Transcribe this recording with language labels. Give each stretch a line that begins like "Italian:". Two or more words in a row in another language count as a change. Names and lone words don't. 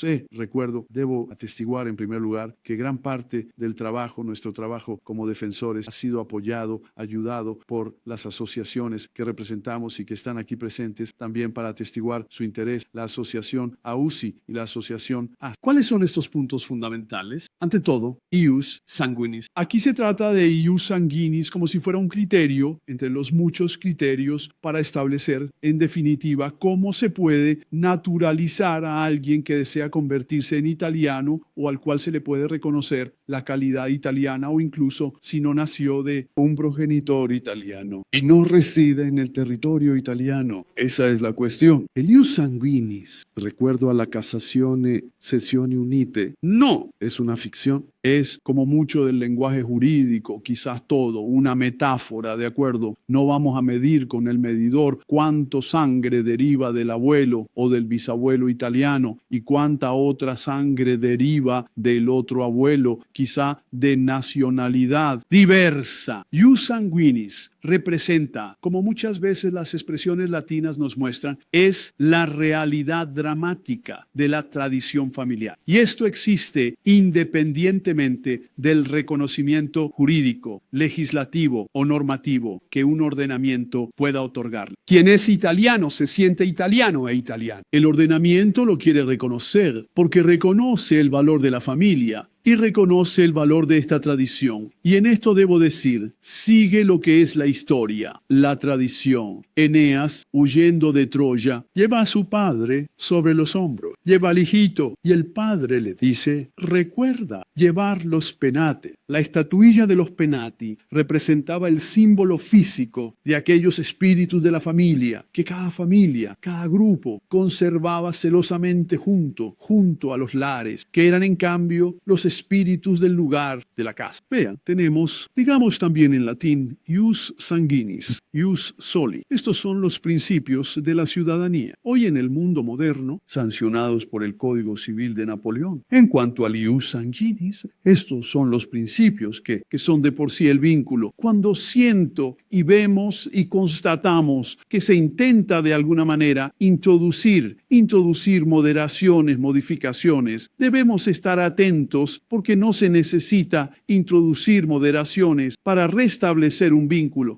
Spanish: Recuerdo, debo atestiguar en primer lugar que gran parte del trabajo, nuestro trabajo como defensores, ha sido apoyado, ayudado por las asociaciones que representamos y que están aquí presentes también para atestiguar su interés, la asociación AUSI y la asociación AS. ¿Cuáles son estos puntos fundamentales? Ante todo,
Latin: ius sanguinis.
Spanish: Aquí se trata de
Latin: ius sanguinis
Spanish: como si fuera un criterio entre los muchos criterios para establecer, en definitiva, cómo se puede naturalizar a alguien que desea convertirse en italiano o al cual se le puede reconocer la calidad italiana, o incluso si no nació de un progenitor italiano y no reside en el territorio italiano. Esa es la cuestión. El
Latin: ius sanguinis,
Spanish: recuerdo a la Cassazione Sessioni Unite, no es una ficción. Es, como mucho del lenguaje jurídico, quizás todo, una metáfora, ¿de acuerdo? No vamos a medir con el medidor cuánto sangre deriva del abuelo o del bisabuelo italiano y cuánta otra sangre deriva del otro abuelo, quizá de nacionalidad diversa.
Latin: Ius sanguinis
Spanish: representa, como muchas veces las expresiones latinas nos muestran, es la realidad dramática de la tradición familiar. Y esto existe independientemente del reconocimiento jurídico, legislativo o normativo que un ordenamiento pueda otorgarle. Quien es italiano se siente italiano e italiano. El ordenamiento lo quiere reconocer porque reconoce el valor de la familia y reconoce el valor de esta tradición. Y en esto debo decir, sigue lo que es la historia, la tradición. Eneas, huyendo de Troya, lleva a su padre sobre los hombros, lleva al hijito y el padre le dice, recuerda llevar los penates. La estatuilla de los penati representaba el símbolo físico de aquellos espíritus de la familia, que cada familia, cada grupo conservaba celosamente junto a los lares, que eran en cambio los espíritus del lugar de la casa. Vean, tenemos, digamos también en latín,
Latin: ius sanguinis, ius soli.
Spanish: Estos son los principios de la ciudadanía. Hoy en el mundo moderno, sancionados por el Código Civil de Napoleón. En cuanto al
Latin: ius sanguinis,
Spanish: estos son los principios que son de por sí el vínculo. Cuando siento y vemos y constatamos que se intenta de alguna manera introducir moderaciones, modificaciones, debemos estar atentos porque no se necesita introducir moderaciones para restablecer un vínculo.